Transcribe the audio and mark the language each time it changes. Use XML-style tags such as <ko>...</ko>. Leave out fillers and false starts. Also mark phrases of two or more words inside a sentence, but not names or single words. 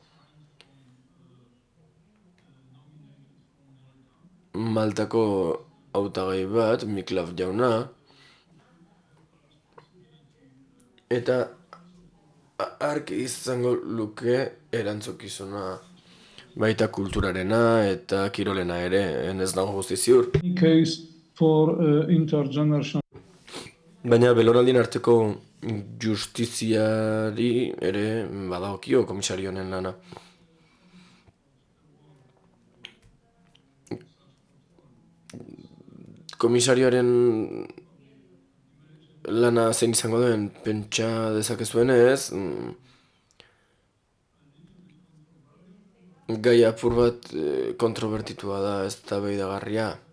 <eu>Maltako hautagai bat, Miklav jauna, eta ark izango luke erantzukizuna baita kulturarena eta kirolena ere, ez dago guzti ziur.</eu> <en>case for intergenerational.</en> <eu>Baina belaunaldien arteko justiziari ere badagokio komisario honen lana. Komisarioaren lana zein izango duen pentsa dezakezuenez, gai apur bat kontrobertitua da, ez da behidagarria.</eu>